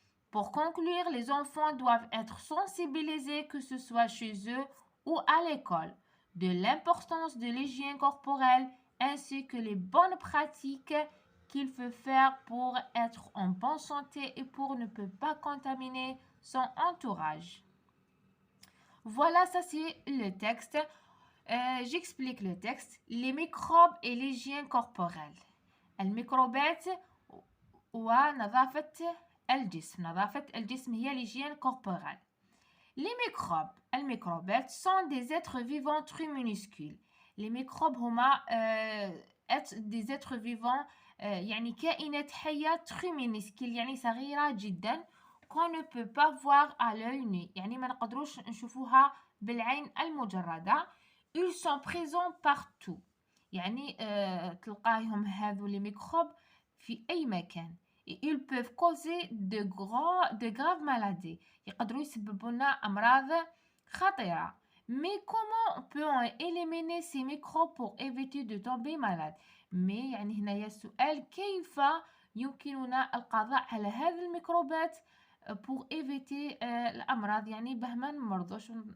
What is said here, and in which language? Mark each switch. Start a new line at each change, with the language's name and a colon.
French: Pour conclure, les enfants doivent être sensibilisés, que ce soit chez eux ou à l'école, de l'importance de l'hygiène corporelle ainsi que les bonnes pratiques qu'il faut faire pour être en bonne santé et pour ne pas contaminer son entourage. Voilà, ça c'est le texte. J'explique le texte. Les microbes et l'hygiène corporelle.
Arabic: الميكروبات ونظافة الجسم. نظافة الجسم هي
French: l'hygiène corporelle. Les microbes. الميكروبات sont des êtres vivants très minuscules. Les microbes
Arabic: هما
French: des êtres vivants
Arabic: يعني كائنات حية
French: très minuscules
Arabic: يعني صغيرة جدا
French: qu'on ne peut pas voir à l'œil nu
Arabic: يعني ما نقدروش نشوفوها بالعين المجردة.
French: Ils sont présents partout
Arabic: يعني تلقاهم هذو
French: les microbes
Arabic: في أي مكان.
French: Et ils peuvent causer de graves maladies.
Arabic: يقدروا يسببوا لنا أمراض خطيرة.
French: Mais comment peut-on éliminer ces microbes pour éviter de tomber malade?
Arabic: Mais يعني هنا السؤال كيف يمكننا القضاء على هذه الميكروبات
French: pour éviter
Arabic: الأمراض يعني باه ما نمرضوش.